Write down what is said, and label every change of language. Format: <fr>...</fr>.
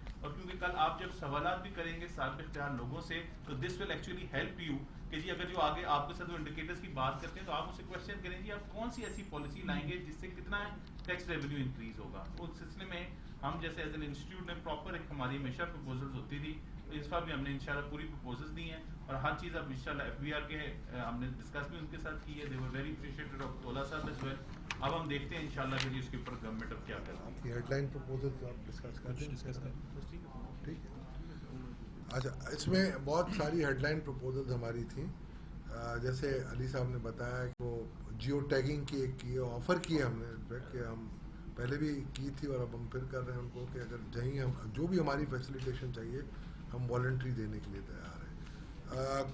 <ur>اور کیونکہ کل آپ جب سوالات بھی کریں گے صاحب اختیار لوگوں سے تو</ur> <en>this will actually help you</en> <ur>کہ جی اگر جو آگے آپ کے ساتھ وہ انڈیکیٹرز کی بات کرتے ہیں تو آپ اسے کوشچن کریں جی آپ کون سی ایسی پالیسی لائیں گے جس سے کتنا ٹیکس ریونیو انکریز ہوگا. اس سلسلے میں ہم جیسے ایز این انسٹیٹیوٹ نے پراپر ایک ہماری ہمیشہ پروپوزلز ہوتی تھی. اس بار بھی ہم نے انشاءاللہ پوری پروپوزلز دی ہیں اور ہر چیز اب انشاءاللہ ایف بی آر کے ہم نے ڈسکس بھی ان کے ساتھ کی ہے.</ur> <en>They were very appreciated of تولا صاحب as well.</en> <ur>اب ہم دیکھتے ہیں انشاءاللہ کہ اس کے اوپر گورنمنٹ اب کیا کرتی ہے. یہ ہیڈ لائن پروپوزل آپ ڈسکس کرتے ہیں ٹھیک ہے. اچھا اس میں بہت ساری ہیڈ لائن پروپوزلز ہماری تھیں. جیسے علی صاحب نے بتایا کہ وہ جیو ٹیگنگ کی ایک کی آفر کی ہے ہم نے انفیکٹ کہ ہم پہلے بھی کی تھی اور اب ہم پھر کر رہے ہیں ان کو کہ اگر جہیں ہم جو بھی ہماری فیسیلیٹیشن چاہیے ہم والنٹری دینے کے لیے تیار ہیں.</ur>